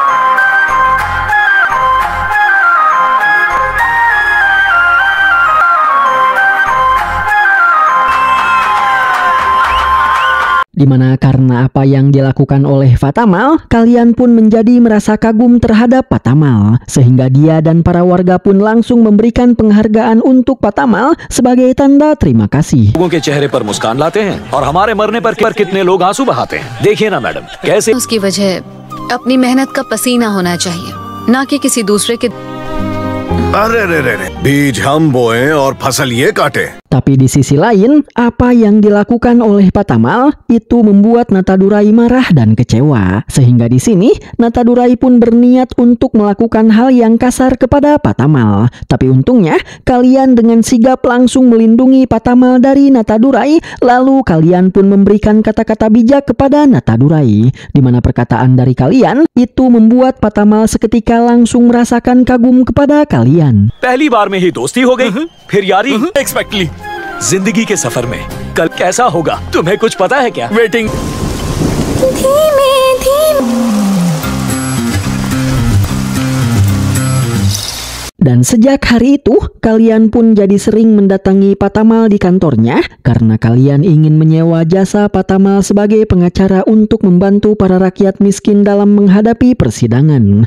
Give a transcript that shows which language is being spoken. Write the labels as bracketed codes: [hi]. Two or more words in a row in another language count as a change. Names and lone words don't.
[id] Di mana karena apa yang dilakukan oleh Patamal, kalian pun menjadi merasa kagum terhadap Patamal, sehingga dia dan para warga pun langsung memberikan penghargaan untuk Patamal sebagai tanda terima kasih. [hi] लोगों के चेहरे पर मुस्कान लाते हैं और हमारे मरने पर कितने लोग आंसू बहाते हैं। देखिए ना मैडम कैसे उसकी वजह अपनी मेहनत का पसीना होना चाहिए, ना कि किसी दूसरे के। अरे रे बीज हम बोए और फसल ये काटे। [id] Tapi di sisi lain, apa yang dilakukan oleh Patamal itu membuat Natadurai marah dan kecewa. Sehingga di sini, Natadurai pun berniat untuk melakukan hal yang kasar kepada Patamal. Tapi untungnya, kalian dengan sigap langsung melindungi Patamal dari Natadurai, lalu kalian pun memberikan kata-kata bijak kepada Natadurai. Di mana perkataan dari kalian itu membuat Patamal seketika langsung merasakan kagum kepada kalian. [hi] पहली बार में ही दोस्ती हो गई, फिर यारी एक्सपेक्टली। जिंदगी के सफर में कल कैसा होगा तुम्हें कुछ पता है क्या? [en] वेटिंग। [hi] धीमे धीमे। [id] Dan sejak hari itu, kalian pun jadi sering mendatangi Patamal di kantornya karena kalian ingin menyewa jasa Patamal sebagai pengacara untuk membantu para rakyat miskin dalam menghadapi persidangan.